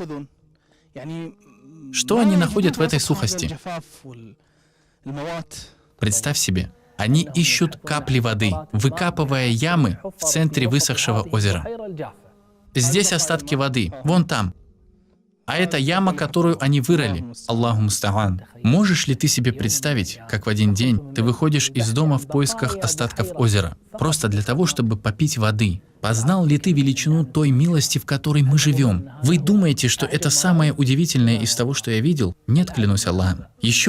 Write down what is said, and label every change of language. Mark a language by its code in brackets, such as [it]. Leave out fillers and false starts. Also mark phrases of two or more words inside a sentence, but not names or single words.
[ru] Что они находят в этой сухости? Представь себе, они ищут капли воды, выкапывая ямы в центре высохшего озера. Здесь остатки воды, вон там. А это яма, которую они вырыли. [ar] الله المستعان. [ru] Можешь ли ты себе представить, как в один день ты выходишь из дома в поисках остатков озера, просто для того, чтобы попить воды? Познал ли ты величину той милости, в которой мы живем? Вы думаете, что это самое удивительное из того, что я видел? Нет, клянусь Аллахом.